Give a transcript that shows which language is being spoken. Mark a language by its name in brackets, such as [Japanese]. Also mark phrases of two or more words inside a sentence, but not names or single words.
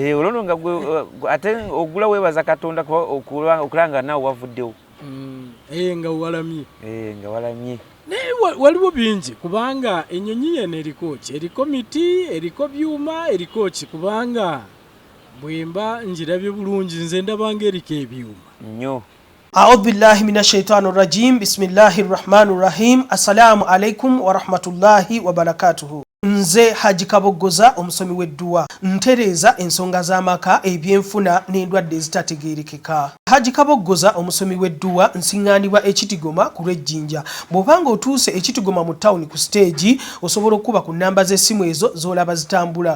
[Ganda] olwono nga ate ogula weebaza Katonda okulanga naawe wavuddewo nga walamye naye waliwo bingi kubanga ennyonyi yeno eriko ki eriko miti eriko byuma eriko ki kubanga bwemba njirabye bulungi nze ndabanga eriko ebyuma nnyo [Arabic] أعوذ بالله من الشيطان الرجيم بسم الله الرحمن الرحيم السلام عليكم ورحمة الله وبركاته [Ganda] nze Haji Kaboggoza omusomi w'edduwa ntereeza ensonga z'amaka ebyenfuna n'endwadde ezitategeerekeka. Haji Kaboggoza omusomi w'edduwa nsiŋŋaanibwa ekitigoma ku lw'ejjinja. Bw'obanga otuuse ekitigoma mu ttawuni ku siteegi osobola okuba ku nnamba z'essimu ezo z'olaba zitambula.